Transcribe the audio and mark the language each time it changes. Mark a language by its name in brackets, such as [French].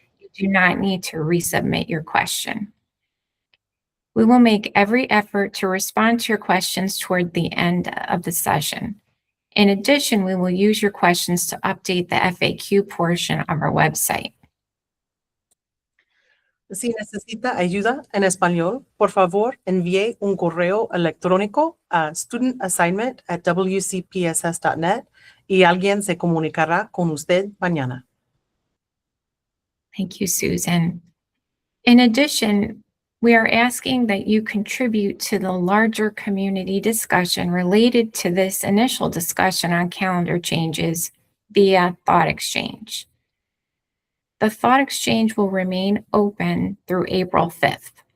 [English] You do not need to resubmit your question. We will make every effort to respond to your questions toward the end of the session. In addition, we will use your questions to update the FAQ portion of our website. [Spanish] Si necesita ayuda en español, por favor envíe un correo electrónico a studentassignment@wcpss.net y alguien se comunicará con usted mañana. [English] Thank you, Susan. In addition, we are asking that you contribute to the larger community discussion related to this initial discussion on calendar changes via Thought Exchange. The Thought Exchange will remain open through April 5th.